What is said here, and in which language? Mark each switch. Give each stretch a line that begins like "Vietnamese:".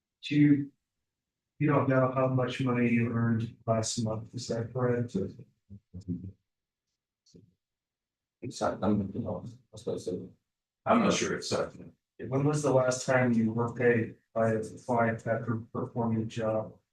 English: You don't know how much money you earned last month, is that correct?
Spanish: exactamente, no estoy seguro.
English: I'm not sure exactly. When was the last time you were paid by a client after performing a job?